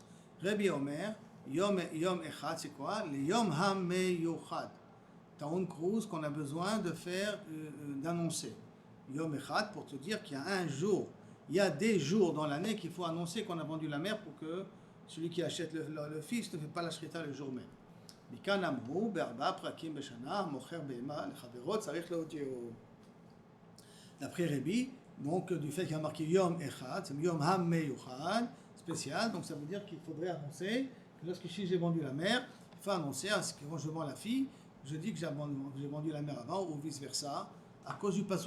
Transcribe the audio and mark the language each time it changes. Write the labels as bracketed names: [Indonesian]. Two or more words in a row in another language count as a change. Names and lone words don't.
[Hebrew] רבי אומר, יום אחד, [French] c'est quoi? [Hebrew] Le יום המיוחד. טעון כרוז [French] qu'on a besoin de faire, d'annoncer. [Hebrew] יום אחד, [French] pour te dire qu'il y a un jour, il y a des jours dans l'année qu'il faut annoncer qu'on a vendu la mère pour que celui qui achète le fils ne fait pas la shrita le jour même. [Hebrew] מכאן אמרו בארבעה פרקים בשנה, מוכר בהמה לחברו צריך להודיעו. [French] D'après Rabbi, donc du fait qu'il y a marqué [Hebrew] יום אחד, [French] c'est [Hebrew] יום המיוחד, [French] spécial, donc ça veut dire qu'il faudrait annoncer que lorsque si j'ai vendu la mère, il faut annoncer à ce que quand je vends la fille, je dis que j'ai vendu la mère avant ou vice versa, à cause du pasouk.